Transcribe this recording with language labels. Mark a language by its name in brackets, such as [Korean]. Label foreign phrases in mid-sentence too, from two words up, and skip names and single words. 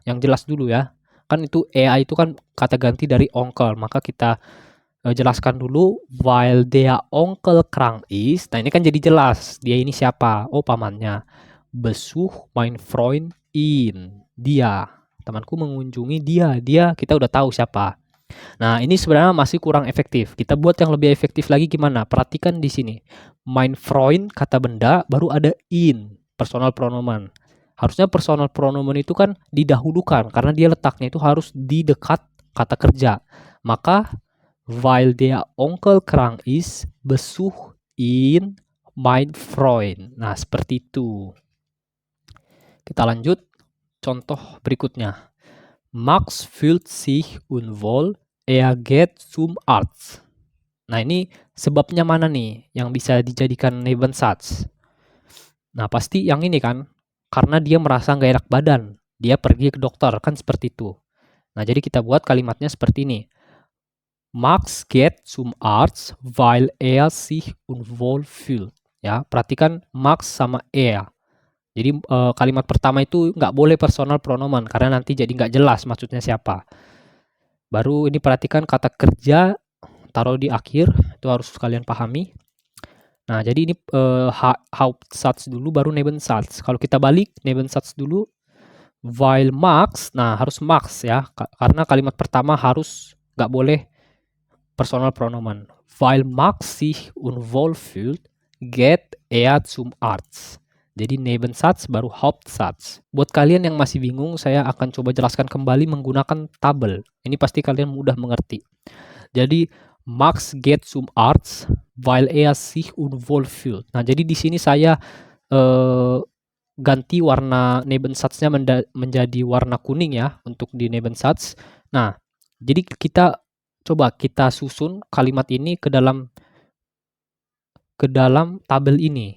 [Indonesian] Yang jelas dulu ya. Kan itu er itu kan kata ganti dari onkel. Maka kita jelaskan dulu, [German] weil der Onkel krank ist. [Indonesian] Nah, ini kan jadi jelas dia ini siapa. Oh, pamannya. [German] Besuch mein Freund ihn. [Indonesian] Dia, temanku mengunjungi dia kita udah tahu siapa. Nah, ini sebenarnya masih kurang efektif. Kita buat yang lebih efektif lagi gimana? Perhatikan di sini. [German] Mein Freund [Indonesian] kata benda, baru ada ihn, [German] personal pronomen. [Indonesian] Harusnya [German] personal pronomen [Indonesian] itu kan didahulukan karena dia letaknya itu harus di dekat kata kerja. [German] Maka weil der Onkel krank ist, besuch ihn mein Freund. [Indonesian] Nah, seperti itu. Kita lanjut. Contoh berikutnya. [German] Max fühlt sich unwohl, er geht zum Arzt. [Indonesian] Nah, ini sebabnya mana nih yang bisa dijadikan Nebensatz? Nah, pasti yang ini kan, karena dia merasa nggak enak badan. Dia pergi ke dokter, kan seperti itu. Nah, jadi kita buat kalimatnya seperti ini. [German] Max geht zum Arzt, weil er sich unwohl fühlt. [Indonesian] Ya, perhatikan Max sama er. Jadi kalimat pertama itu nggak boleh [German] personal pronomen [Indonesian] karena nanti jadi nggak jelas maksudnya siapa. Baru ini perhatikan kata kerja taruh di akhir, itu harus kalian pahami. Nah, jadi ini Hauptsatz dulu baru Nebensatz. Kalau kita balik Nebensatz dulu, weil Max, nah harus Max ya, karena kalimat pertama harus nggak boleh [German] personal pronomen. Weil Max sich unwohl fühlt, geht er zum Arzt. [Indonesian] Jadi Nebensatz baru Hauptsatz. Buat kalian yang masih bingung, saya akan coba jelaskan kembali menggunakan tabel. Ini pasti kalian mudah mengerti. [German] Jadi Max geht zum Arzt, weil er sich unwohl fühlt. [Indonesian] Nah, jadi di sini saya ganti warna Nebensatznya menjadi warna kuning ya untuk di Nebensatz. Nah, jadi kita coba kita susun kalimat ini ke dalam tabel ini.